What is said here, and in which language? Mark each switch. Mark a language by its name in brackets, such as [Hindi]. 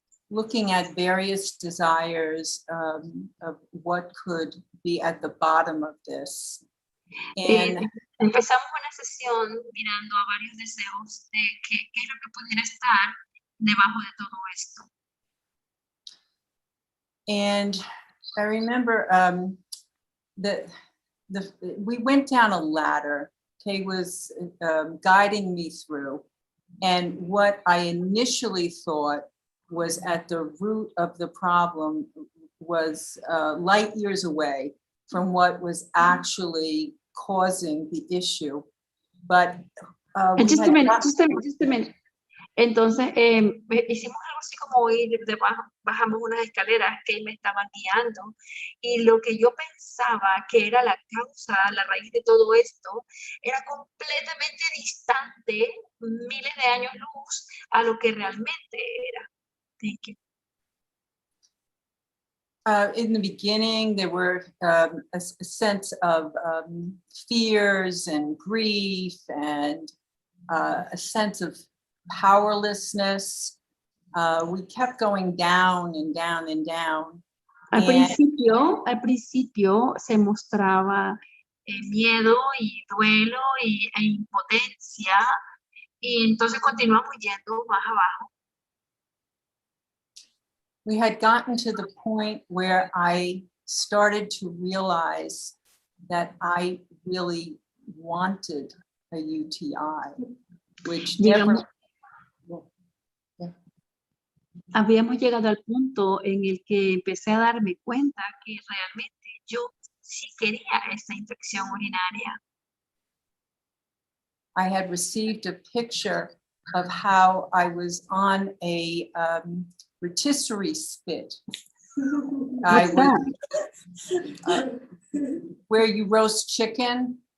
[English] looking at various desires of what could be at the bottom of this. And [Spanish] empezamos una sesión mirando a varios deseos de qué es lo que pudiera estar debajo de todo esto. [English] And I remember that we went down a ladder. Kay was guiding me through. And what I initially thought was at the root of the problem was light years away from what was actually causing the issue. But Just a minute. [Spanish] Entonces, hicimos algo así como ir bajamos unas escaleras que me estaban guiando y lo que yo pensaba que era la causa, la raíz de todo esto, era completamente distante, miles de años luz, a lo que realmente era. [English] Thank you. In the beginning, there were a sense of fears and grief and a sense of powerlessness. We kept going down and down and down. [Spanish] Al principio se mostraba miedo y duelo e impotencia y entonces continuamos yendo más abajo. [English] We had gotten to the point where I started to realize that I really wanted a UTI, which never. [Spanish] Habíamos llegado al punto en el que empecé a darme cuenta que realmente yo sí quería esta infección urinaria. [English] I had received a picture of how I was on a rotisserie spit. I was where you roast chicken.